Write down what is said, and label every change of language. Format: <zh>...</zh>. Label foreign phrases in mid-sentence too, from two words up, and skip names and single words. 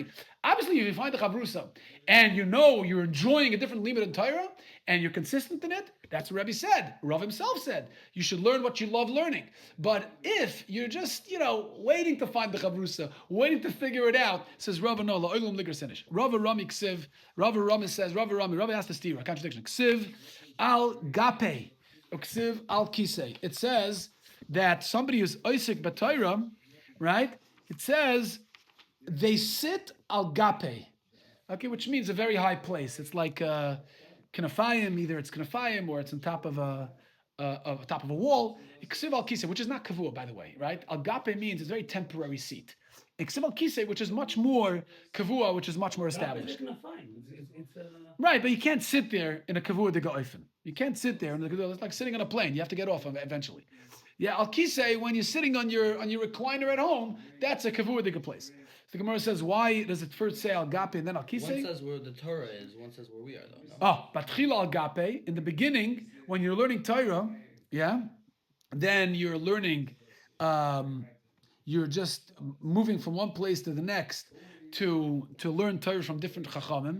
<en>Obviously, if you find the chavrusa, and you know you're enjoying a different limit in Torah, and you're consistent in it, that's what Rebbe said. Rav himself said, you should learn what you love learning. But if you're just, waiting to find the chavrusa, waiting to figure it out, says Rav,</en> <arc>no, Lo'olam ligras inish.</arc> <en>Rav Rami ksiv, Rav Rami has the stira, contradiction. Ksiv al gape, ksiv al kisei. It says that somebody who's</en> <he>oisik b'Torah,</he> <en>right? It says they sit</en> <arc>al gape,</arc> <en>okay, which means a very high place. It's like kanafayim, either it's kanafayim or it's on top of a wall.</en> <arc>Ksiv al kisei,</arc> <en>which is not kavua, by the way, right?</en> <arc>Al gape</arc> <en>means it's a very temporary seat.</en> <arc>Ksiv al kisei,</arc> <en>which is much more kavua, which is much more established. Right, but you can't sit there in a</en> <he>kavua de ga'ofen.</he> <en>You can't sit there in the kavua. It's like sitting on a plane. You have to get off eventually. Yeah,</en> <arc>al kisei,</arc> <en>when you're sitting on your recliner at home, that's a</en> <he>kavua de</he> <en>place. The Gemara says, why does it first say</en> <arc>al gape</arc> <en>and then</en> <arc>al kisei?</arc> <en>One says where the Torah is, one says where we are, though. No? Oh,</en> <he>batchila al gape,</he> <en>in the beginning, when you're learning Torah, yeah, then you're learning, you're just moving from one place to the next to learn Torah from different chachamim.</en>